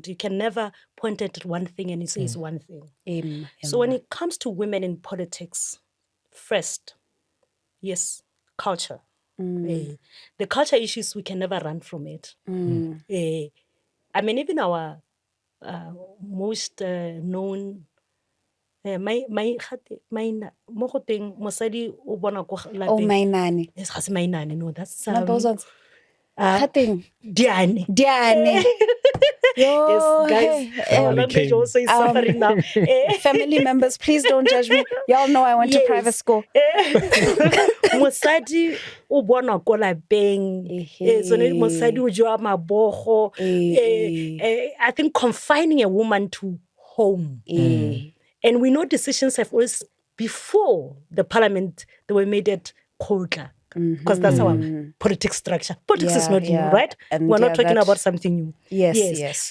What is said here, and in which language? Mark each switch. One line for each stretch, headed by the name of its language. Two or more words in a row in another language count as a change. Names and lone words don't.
English: You can never point at one thing and you say it's one thing. So when it comes to women in politics, first, yes, culture. The culture issues, we can never run from it.
Tswana: I mean, even our most known mosadi o bona ko lapeng. Oh, mainani. Yes, ga se mainane.
English: No, that's Not those ones. Diane. Diane. Yo, Yes, guys. hey, Our language also is suffering now. family members, please don't judge me. Y'all know I went to private school.
Tswana: Mosadi o bona ko lapeng. Mosadi o jwa mabogo.
English: I think confining a woman to home. And we know decisions have always, before the parliament, they were made at Kotla. Because that's our politics structure. Politics is not new, right? And we're not talking about something new. Yes.